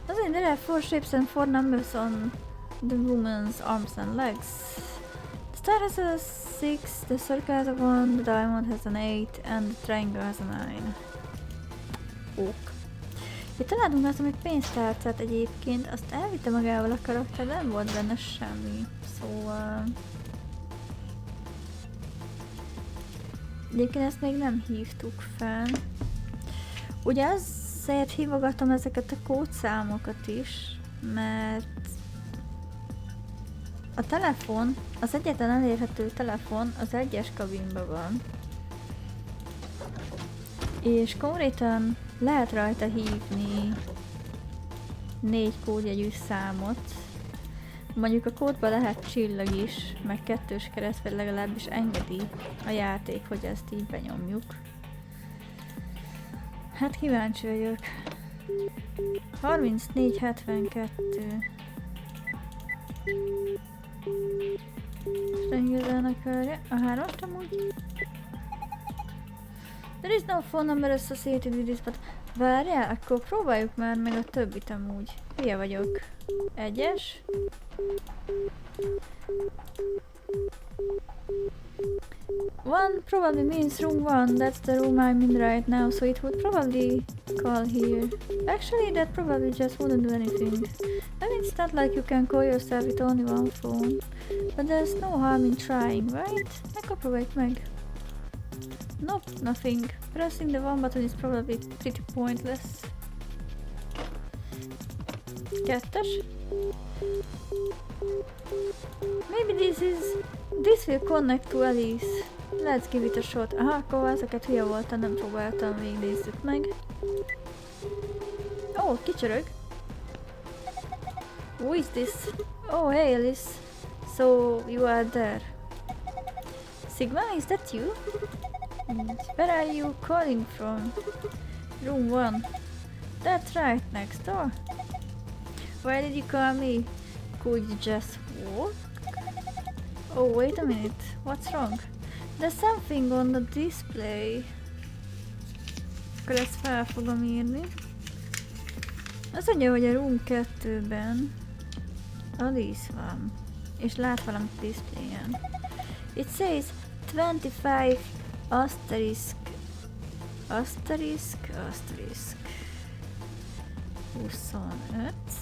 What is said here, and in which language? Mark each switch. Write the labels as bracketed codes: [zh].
[en] There are 4 shapes and 4 numbers on the woman's arms and legs. The star has a 6, the circle has a 1, the diamond has an 8, and the triangle has a 9. Ok. [hu] Itt találtunk azt, hogy pénztárcát egyébként, azt elvitte magával a karakter, de nem volt benne semmi. Szóval... Egyébként ezt még nem hívtuk fel. Ugye azért hívogatom ezeket a kódszámokat is, mert a telefon, az egyetlen elérhető telefon az 1-es kabinban van. És konkrétan lehet rajta hívni 4 kódjegyű számot. Mondjuk a kódban lehet csillag is, meg 2-s kereszt, vagy legalábbis engedi a játék, hogy ezt így benyomjuk. Hát kíváncsi vagyok. 3472. És nem igazán akarja. A 3-ast amúgy? [en] There is no phone number associated with this, but... [hu] Várjál, akkor próbáljuk már meg a többit amúgy. Hülye vagyok. 1-es. [en] One probably means room 1, that's the room I'm in right now, so it would probably call here. Actually, that probably just wouldn't do anything. I mean, it's not like you can call yourself with only one phone. But there's no harm in trying, right? [hu] Akkor próbáljuk meg. [en] Nope, nothing. Pressing the one button is probably pretty pointless. [hu] 2-es. [en] Maybe this will connect to Alice. Let's give it a shot. [hu] Aha, akkor ezeket hülye voltam, nem próbáltam, végignézzük meg. Ó, oh, kicsörög. [en] Who is this? Oh, hey Alice. So, you are there. Sigma, is that you? Where are you calling from? Room 1. That's right, next door. Why did you call me? Could you just walk? Oh, wait a minute. What's wrong? There's something on the display. [hu] Akkor ezt fel fogom írni. Azt mondja, hogy a room 2-ben Alice van. És lát valamit a displayen. [en] It says 25 asterisk. Asterisk. 25.